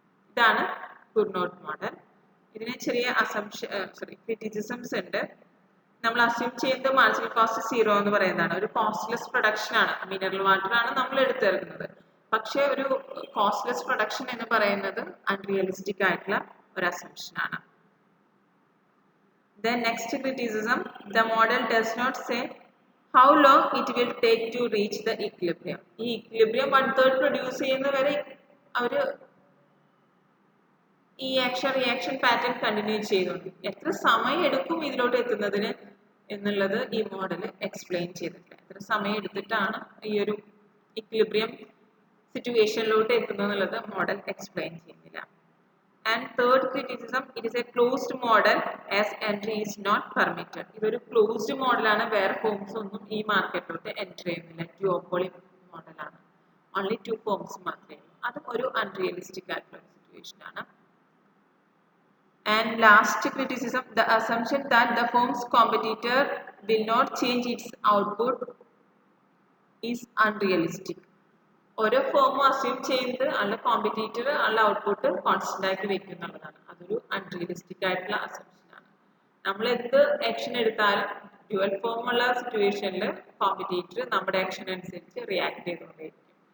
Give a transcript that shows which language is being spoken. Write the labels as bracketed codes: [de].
[ml] ഇതാണ് കുർനോട്ട് മോഡൽ. ഇതിന് ചെറിയ ക്രിറ്റിസിസംസ് ഉണ്ട്. നമ്മൾ അസ്യൂം ചെയ്യുന്നത് മാർജിനൽ കോസ്റ്റ് 0 എന്ന് പറയുന്നതാണ്. ഒരു കോസ്റ്റ്ലെസ് പ്രൊഡക്ഷൻ ആണ്. മിനറൽ വാട്ടർ ആണ് നമ്മൾ എടുത്തിറങ്ങുന്നത്. പക്ഷെ ഒരു കോസ്റ്റ്ലെസ് പ്രൊഡക്ഷൻ എന്ന് പറയുന്നത് അൺറിയലിസ്റ്റിക് ആയിട്ടുള്ള ഒരു അസംഷൻ ആണ്. [en] Then next criticism, the model does not say how long it will take to reach the equilibrium. [ml] ഈ equilibrium 1/3 പ്രൊഡ്യൂസ് ചെയ്യുന്നവരെ അവര് ഈ ആക്ഷൻ റിയാക്ഷൻ പാറ്റേൺ കണ്ടിന്യൂ ചെയ്യുന്നുണ്ട്. എത്ര സമയം എടുക്കും ഇതിലോട്ട് എത്തുന്നതിന് എന്നുള്ളത് ഈ മോഡൽ എക്സ്പ്ലെയിൻ ചെയ്തിട്ടില്ല. എത്ര സമയം എടുത്തിട്ടാണ് ഈ ഒരു ഇക്വിലിബ്രിയം സിറ്റുവേഷനിലോട്ട് എത്തുന്നത് എന്നുള്ളത് മോഡൽ എക്സ്പ്ലെയിൻ ചെയ്യുന്നില്ല. [en] And third criticism, it is a closed model as entry is not permitted. [ml] ഇതൊരു ക്ലോസ്ഡ് മോഡലാണ്. വേറെ ഫോംസ് ഒന്നും ഈ മാർക്കറ്റിലോട്ട് എൻട്രി ചെയ്യുന്നില്ല. ഡ്യുവോപോളി മോഡലാണ്. ഓൺലി 2 ഫോംസ് മാത്രമേ ഉള്ളൂ. അതും ഒരു അൺറിയലിസ്റ്റിക് ആയിട്ടുള്ള സിറ്റുവേഷൻ ആണ്. [en] And last criticism, the assumption that the firm's competitor will not change its output is unrealistic. [ml] ഓരോ ഫോമും അസ്യൂം ചെയ്യുന്നത് ആളുടെ കോമ്പറ്റീറ്റർ ആളുടെ ഔട്ട്പുട്ട് കോൺസ്റ്റന്റ് ആക്കി വെക്കും എന്നുള്ളതാണ്. അതൊരു അൺറിയലിസ്റ്റിക് ആയിട്ടുള്ള അസംഷൻ ആണ്. നമ്മൾ എന്ത് ആക്ഷൻ എടുത്താലും ഡ്യുവൽ ഫോം ഉള്ള സിറ്റുവേഷനിൽ കോമ്പറ്റേറ്റർ നമ്മുടെ ആക്ഷൻ അനുസരിച്ച് റിയാക്ട് ചെയ്തുകൊണ്ടേയിരിക്കും.